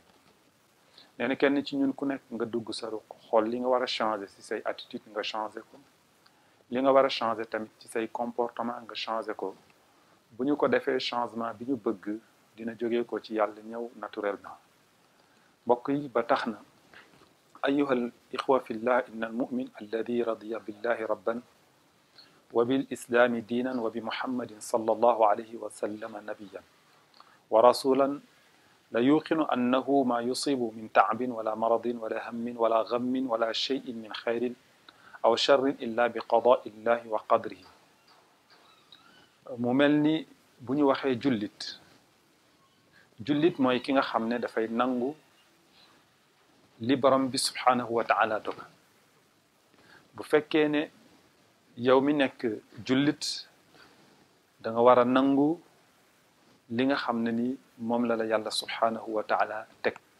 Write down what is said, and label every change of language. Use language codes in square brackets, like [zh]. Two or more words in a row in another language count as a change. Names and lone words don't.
[wo] nee na kenn ci ñun ku nekk nga dugg sa ruq, xool li nga war a changer ci say attitude nga changer ko, li nga war a changer tamit ci say comportement nga changer ko. bu ñu ko defee changement bi ñu bëgg dina jógee ko ci yàlla ñëw naturellement. mbokk yi, ba tax na [ar] أيها الإخوة في الله، إن المؤمن الذي رضي بالله ربا وبالإسلام دينا وبمحمد صلى الله عليه وسلم نبيا ورسولا لا يوقن أنه ما يصيب من تعب ولا مرض ولا هم ولا غم ولا شيء من خير أو شر إلا بقضاء الله وقدره. [wo] mu mel ni bu ñu waxee jullit mooy ki nga xam ne dafay nangu li borom bi [ar] سبحانه وتعالى [wo] dogal. bu fekkee ne yow mi nekk jullit da nga war a nangu li nga xam ne ni moom la yàlla [ar] سبحانه وتعالى [wo] teg.